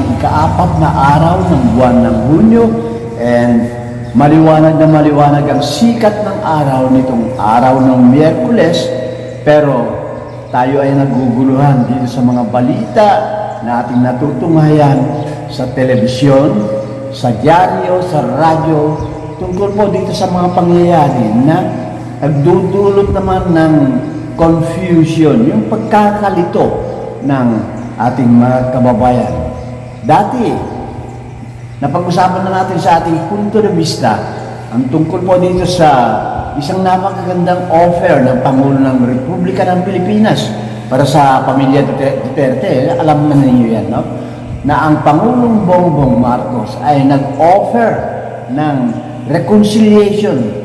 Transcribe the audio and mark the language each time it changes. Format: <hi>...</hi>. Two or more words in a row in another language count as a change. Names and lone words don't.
<tl>ika-4 na araw ng buwan ng Hunyo, and maliwanag na maliwanag ang sikat ng araw nitong araw ng Miyerkules, pero tayo ay naguguluhan dito sa mga balita na ating natutunghayan sa telebisyon, sa dyaryo, sa radyo, tungkol po dito sa mga pangyayari na nagdudulot naman ng confusion, yung pagkakalito ng ating mga kababayan. Dati, napag-usapan na natin sa ating</tl> <es>punto de vista</es> <tl>ang tungkol po dito sa isang napakagandang offer ng Pangulo ng Republika ng Pilipinas para sa pamilya Duterte. Alam na ninyo yan, no? Na ang Pangulong Bongbong Marcos ay nag-offer ng reconciliation.</tl>